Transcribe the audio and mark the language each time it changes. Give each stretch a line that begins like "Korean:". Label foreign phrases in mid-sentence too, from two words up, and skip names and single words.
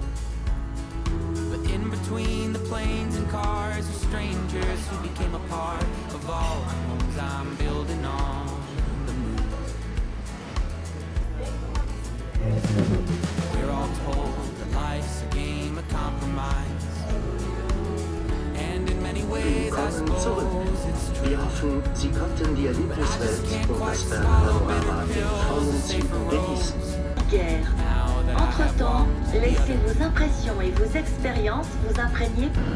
English: But in between the planes and cars are strangers who became a part of all the homes I'm building on the moon. We're all told that life's a game of compromise, and in many ways I
German: Willkommen zurück.
English: suppose it's true.
German: Wir hoffen, Sie konnten die Erlebniswelt und das Panorama in vollen Zügen genießen.
French: Guerre. Entre-temps, laissez vos impressions et vos expériences vous imprégner.